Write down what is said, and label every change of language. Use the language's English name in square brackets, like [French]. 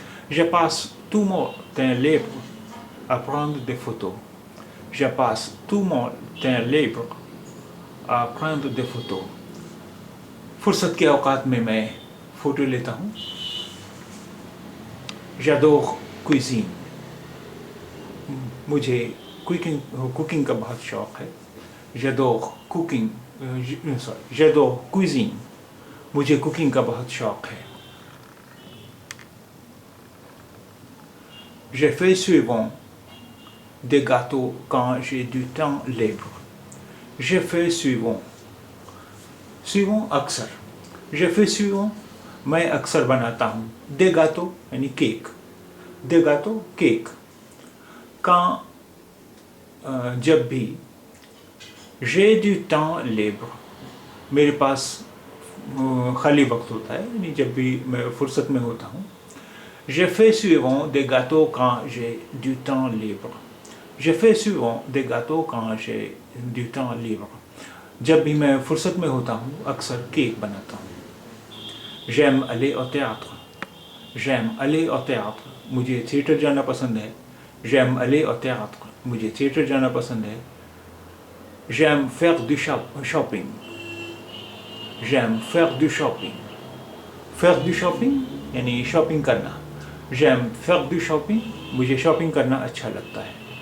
[French] Je passe tout mon temps libre à prendre des photos. Je passe tout mon temps libre à prendre des photos. [Urdu] فرصت کے اوقات میں photo لیتا ہوں. [French] J'adore cuisine. [Urdu] مجھے کوکنگ کا بہت شوق ہے. [French] J'adore cooking. J'adore cuisine. [Urdu] مجھے کوکنگ کا بہت شوق ہے. [French] Je fais souvent des gâteaux quand j'ai du temps libre. Je fais souvent [Urdu] اکثر. [French] Je fais souvent [Urdu] میں اکثر بناتا ہوں. [French] des gâteaux [Urdu] یعنی cake. [French] des gâteaux [Urdu] cake. [French] quand [Urdu] جب بھی [French] j'ai du temps libre [Urdu] میرے پاس خالی وقت ہوتا ہے یعنی جب بھی میں فرصت میں ہوتا ہوں. [French] Je fais souvent des gâteaux quand j'ai du temps libre. Je fais souvent des gâteaux quand j'ai du temps libre. [Urdu] جب بھی میں فرصت میں ہوتا ہوں اکثر کیک بناتا ہوں. [French] J'aime aller au théâtre. J'aime aller au théâtre. [Urdu] مجھے تھیٹر جانا پسند ہے. [French] J'aime aller au théâtre. [Urdu] مجھے تھیٹر جانا پسند ہے. [French] J'aime faire du shopping. J'aime faire du shopping. Faire du shopping [Urdu] یعنی شاپنگ کرنا. [French] J'aime faire du shopping. [Urdu] مجھے شاپنگ کرنا اچھا لگتا ہے.